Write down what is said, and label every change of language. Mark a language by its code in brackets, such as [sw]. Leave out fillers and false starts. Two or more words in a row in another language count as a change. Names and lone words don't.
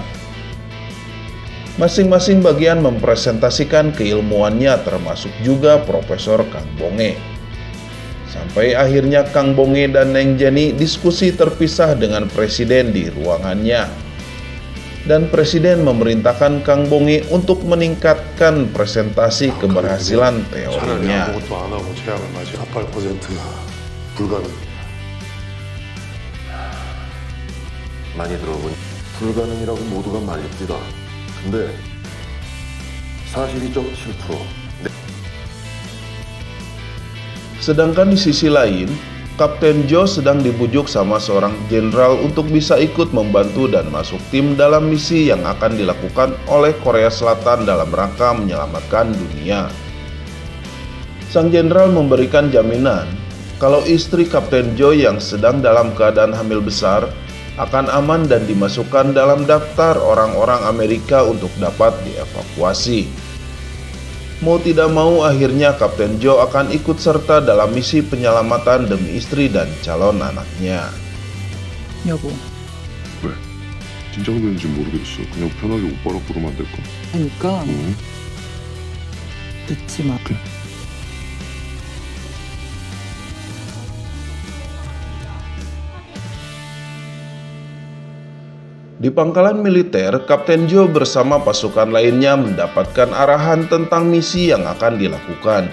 [id] Masing-masing bagian mempresentasikan keilmuannya termasuk juga Profesor Kang Bonge. Sampai akhirnya Kang Bonge dan Neng Jenny diskusi terpisah dengan Presiden di ruangannya. Dan Presiden memerintahkan Kang Bonge untuk meningkatkan presentasi keberhasilan teorinya. [ko] 많이 들어보니 불가능이라고 모두가 말립디다. 근데 사실이 좀 7%. [id] Sedangkan di sisi lain, Kapten Jo sedang dibujuk sama seorang jenderal untuk bisa ikut membantu dan masuk tim dalam misi yang akan dilakukan oleh Korea Selatan dalam rangka menyelamatkan dunia. Sang jenderal memberikan jaminan kalau istri Kapten Jo yang sedang dalam keadaan hamil besar akan aman dan dimasukkan dalam daftar orang-orang Amerika untuk dapat dievakuasi. Mau tidak mau akhirnya Kapten Jo akan ikut serta dalam misi penyelamatan demi istri dan calon anaknya. [ko] 여보, 왜? 긴장되는지 모르겠어. 그냥 편하게 오빠라 부르면 안 될까? 그러니까 응? 늦지 마. 그래. [id] Di pangkalan militer, Kapten Jo bersama pasukan lainnya mendapatkan arahan tentang misi yang akan dilakukan.